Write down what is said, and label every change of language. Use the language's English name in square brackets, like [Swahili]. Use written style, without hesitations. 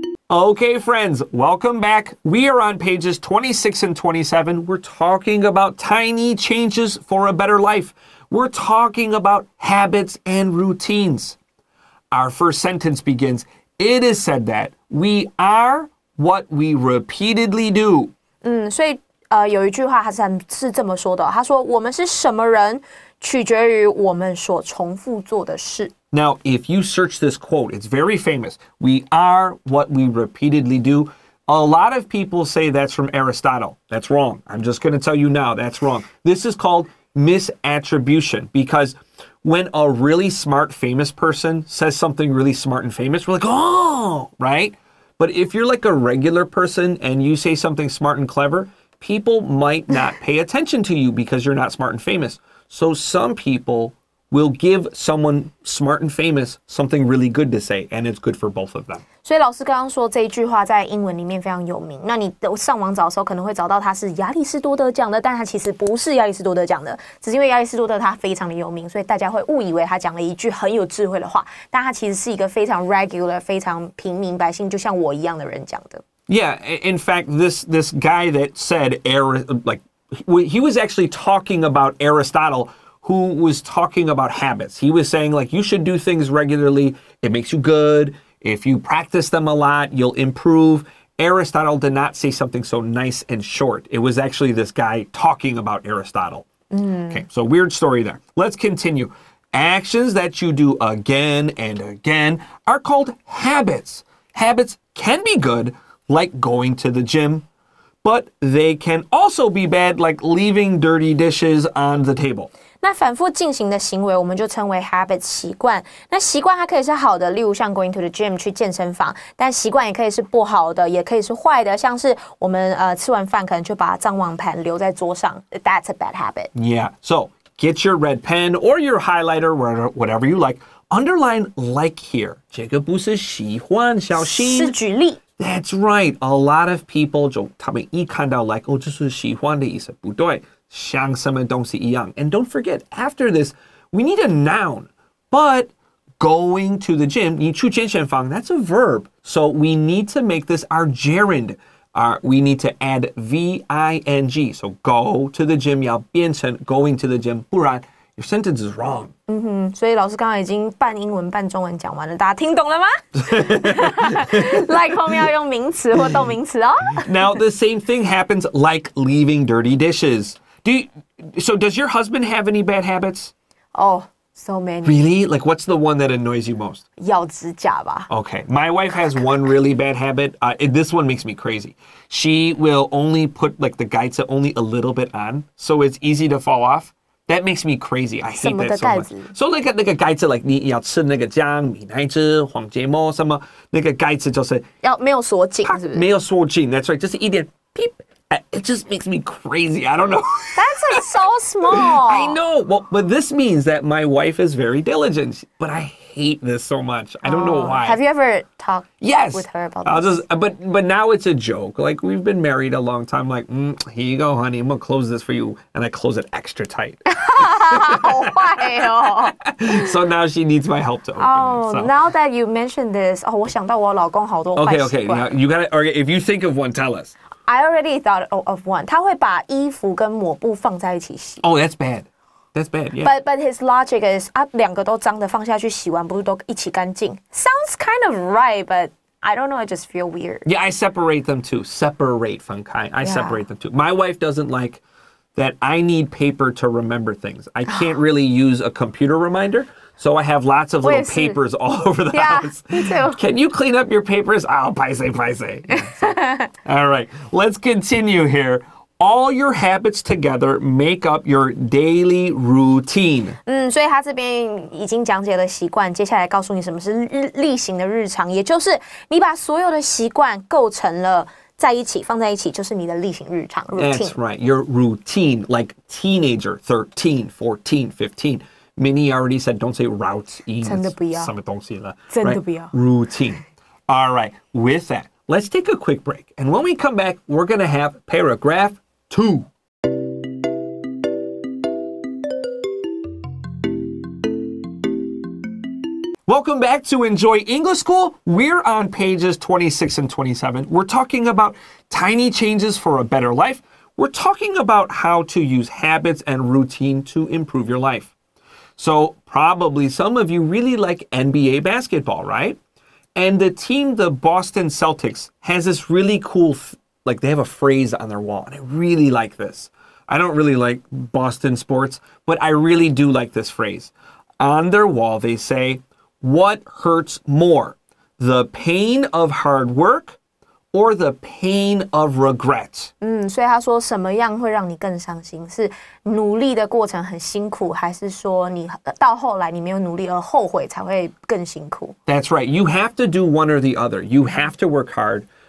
[English] Okay, friends, welcome back. We are on pages 26 and 27. We're talking about tiny changes for a better life. We're talking about habits and routines. Our first sentence begins, It is said that we are what we repeatedly do. [Chinese] 所以有一句话是这么说的，他说我们是什么人取决于我们所重复做的事。 [English] Now, if you search this quote, it's very famous. We are what we repeatedly do. A lot of people say that's from Aristotle. That's wrong. I'm just going to tell you now, that's wrong. This is called misattribution because when a really smart, famous person says something really smart and famous, we're like, oh, right? But if you're like a regular person and you say something smart and clever, people might not pay attention to you because you're not smart and famous. So some people will give someone smart and famous something really good to say, and it's good for both of them. [Chinese] 所以老师刚刚说这一句话在英文里面非常有名。那你上网找的时候可能会找到它是亚里士多德讲的，但它其实不是亚里士多德讲的，只是因为亚里士多德他非常的有名，所以大家会误以为他讲了一句很有智慧的话，但他其实是一个非常 regular、非常平民百姓，就像我一样的人讲的。 [English] Yeah, in fact, this guy that said he was actually talking about Aristotle, who was talking about habits. He was saying like you should do things regularly. It makes you good. If you practice them a lot, you'll improve. Aristotle did not say something so nice and short. It was actually this guy talking about Aristotle. Okay, so weird story there. Let's continue. Actions that you do again and again are called habits. Habits can be good, like going to the gym, but they can also be bad, like leaving dirty dishes on the table. [Chinese] 那反复进行的行为，我们就称为 habit 习惯。那习惯它可以是好的，例如像 [English] going to the gym [Chinese] 去健身房，但习惯也可以是不好的，也可以是坏的，像是我们吃完饭可能就把脏碗盘留在桌上 ， [English] that's a bad habit. Yeah, so get your red pen or your highlighter, whatever you like. Underline like here. [Chinese] 这个不是喜欢，小心。是举例。 [English] That's right. A lot of people [Chinese] 他们一看到 like 这是喜欢的意思，不对。像什么东西一样. [English] And don't forget, after this, we need a noun. But going to the gym, [Chinese] 你去健身房, [English] that's a verb. So we need to make this our gerund. We need to add V-I-N-G. So go to the gym, [Chinese] 要变成 [English] going to the gym. [Chinese] 不然 [English] your sentence is wrong. [Chinese] 所以老师刚刚已经半英文半中文讲完了，大家听懂了吗？ Like 后面要用名词或动名词哦。 [English] Now the same thing happens like leaving dirty dishes. So does your husband have any bad habits? Oh, so many. Really? Like what's the one that annoys you most? [Chinese] 咬指甲吧。 [English] Okay, my wife has one really bad habit. This one makes me crazy. She will only put like the gaita only a little bit on, so it's easy to fall off. That makes me crazy. I hate that so much. [Chinese] So 那个盖子 like 你要吃那个姜、米奶汁、黄芥末什么，那个盖子就是要没有锁紧，是不是？没有锁紧 [English] That's right. [Chinese] 就是一点 [English] peep. It just makes me crazy. I don't know. That's like so small. I know. Well, but this means that my wife is very diligent. But I hate this so much. I don't know why. Have you ever talked with her about this? But now it's a joke. Like we've been married a long time. Like, here you go, honey. I'm gonna close this for you, and I close it extra tight. [Chinese] 好坏哦。 [English] So now she needs my help to open it. So. Now that you mentioned this, [Chinese] 我想到我老公好多坏习惯。 [English] Okay. Now you gotta. Okay, if you think of one, tell us. I already thought of one. [Chinese] 他会把衣服跟抹布放在一起洗。 [English] Oh, that's bad. That's bad. Yeah. But his logic is [Chinese] 两个都脏的放下去洗完不是都一起干净 [English] ？Sounds kind of right, but I don't know. I just feel weird. Yeah, I separate them too. Separate [Chinese] 分开. [English] I separate them too. My wife doesn't like that I need paper to remember things. I can't really use a computer reminder. So I have lots of little papers all over the house. Me too. Can you clean up your papers? Oh, paise. All right, let's continue here. All your habits together make up your daily routine. [Chinese] 所以他这边已经讲解了习惯，接下来告诉你什么是例行的日常，也就是你把所有的习惯构成了在一起，放在一起，就是你的例行日常 routine. [English] That's right. Your routine, like teenager, 13, 14, 15. Minnie already said, don't say route. [Chinese] 真的不要。什么东西了？真的不要。 [English] Routine. All right. With that, let's take a quick break. And when we come back, we're going to have paragraph 2. Welcome back to Enjoy English School. We're on pages 26 and 27. We're talking about tiny changes for a better life. We're talking about how to use habits and routine to improve your life. So probably some of you really like NBA basketball, right? And the team, the Boston Celtics, has this really cool, like they have a phrase on their wall. And I really like this. I don't really like Boston sports, but I really do like this phrase. On their wall, they say, what hurts more, the pain of hard work or the pain of regret? [Chinese] 所以他说什么样会让你更伤心？是努力的过程很辛苦，还是说你到后来你没有努力而后悔才会更辛苦？ [English] That's right. You have to do one or the other. You have to work hard